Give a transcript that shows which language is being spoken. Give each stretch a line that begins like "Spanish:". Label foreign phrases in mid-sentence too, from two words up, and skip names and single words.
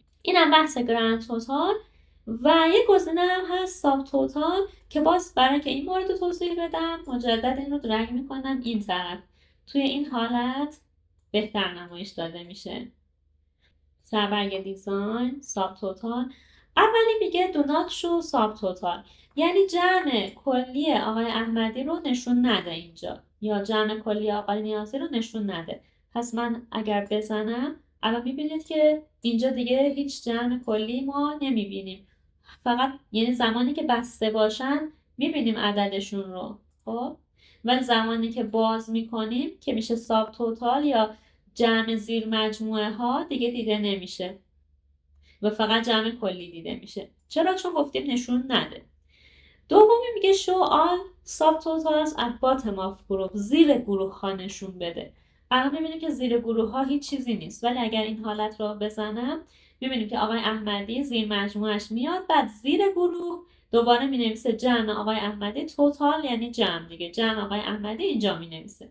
Persian: اینم بحث
English: grand total
Persian: و یک گزینه هم هست
English: sub total
Persian: که باز برای که این مورد توضیح بدم مجدد این رو درگ میکنم این طرف. توی این حالت بهتر نمایش داده میشه. سربرگ دیزاین ساب توتال اولی میگه
English: do not show sub total,
Persian: یعنی جمع کلی آقای احمدی رو نشون نده اینجا یا جمع کلی آقای نیازی رو نشون نده. پس من اگر بزنم الان میبینید که اینجا دیگه هیچ جمع کلی ما نمیبینیم، فقط یعنی زمانی که بسته باشن میبینیم عددشون رو. خب ولی زمانی که باز میکنیم که میشه
English: sub total
Persian: یا جمع زیر مجموعه ها دیگه دیده نمیشه و فقط جمع کلی دیده میشه. چرا؟ چون گفتیم نشون نده. دومی میگه
English: show all subtotals at bottom of group،
Persian: زیر گروه ها نشون بده. الان میبینیم که زیر گروه ها هیچ چیزی نیست، ولی اگر این حالت رو بزنم میبینیم که آقای احمدی زیر مجموعش میاد، بعد زیر گروه دوباره مینویسه جمع آقای احمدی توتال یعنی جمع دیگه، جمع آقای احمدی اینجا مینویسه.